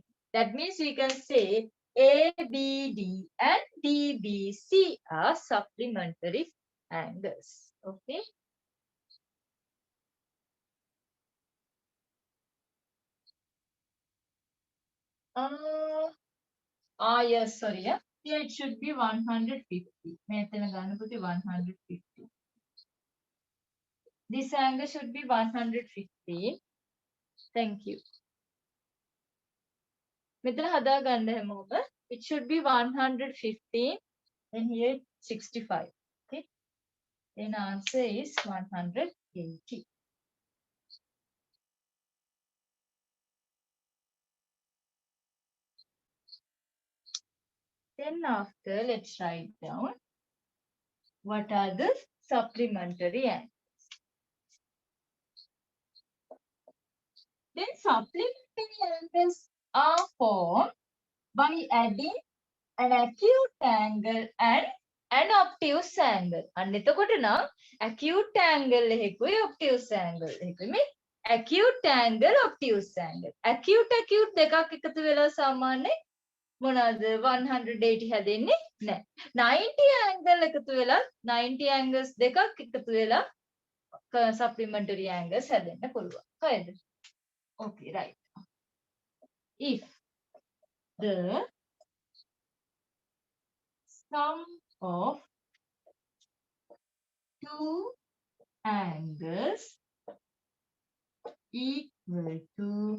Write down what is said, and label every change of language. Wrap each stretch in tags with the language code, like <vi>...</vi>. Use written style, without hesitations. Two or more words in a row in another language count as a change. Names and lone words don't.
<en>That means we can say ABD and DBC are supplementary angles. Okay. Yes, sorry. Yeah. Here it should be 150.</en> <si>මෙතන ගන්න පුතේ 150.</si> <en>This angle should be 150. Thank you.</en> <si>මෙතන හදා ගන්න හැමෝම.</si> <en>It should be 150 and here 65. Okay. Then answer is 180. Then after, let's write down what are the supplementary angles. Then supplementary angles are formed by adding an acute angle and an obtuse angle.</en> <si>අන්න එතකොට නම්</si> <en>acute angle</en> <si>එකකුයි</si> <en>obtuse angle</en> <si>එකකුයි මේ</si> <en>acute angle obtuse angle.</en> <si>acute දෙකක් එකතු වෙලා සාමාන්‍ය මොනවාද 180 හැදෙන්නේ නැහැ. 90 angle එකතු වෙලා 90 angles දෙකක් එකතු වෙලා</si> <en>supplementary angles</en> <si>හැදෙන්න පුළුවන්. හරිද?</si> <en>Okay, right. If the sum of two angles equal to</en>